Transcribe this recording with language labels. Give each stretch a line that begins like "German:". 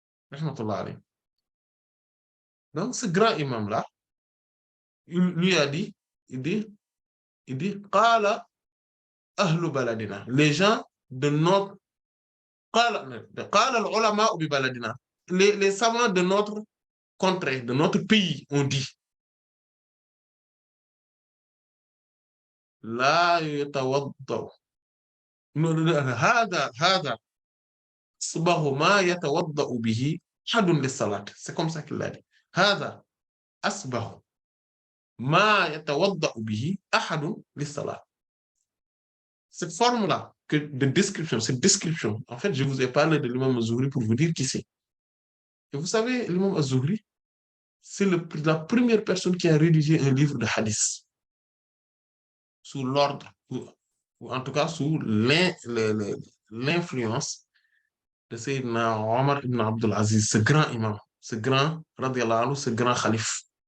French: Rahmatullah alayhi. Donc ce grand imam-là, il lui a dit, il dit,
Arabic: Qala ahlu baladina.
French: Les gens de notre,
Arabic: Qala al-ulama bi baladina.
French: Les savants de notre contrée, de notre pays, ont dit,
Arabic: La yatawaddaw. هذا أصبغ ما يتوضأ به أحد للصلاة.
French: C'est comme ça qu'il l'a dit.
Arabic: هذا أصبغ ما يتوضأ به أحد للصلاة.
French: Cette forme-là de description, cette description, en fait, je vous ai parlé de l'imam Az-Zuhri pour vous dire qui c'est. Et vous savez, l'imam Az-Zuhri, c'est la première personne qui a rédigé un livre de hadith sous l'ordre, ou en tout cas sous l'influence de Sayyidina Omar ibn Abdul Aziz, ce grand imam, ce grand, radiallahu anhu, ce grand khalif.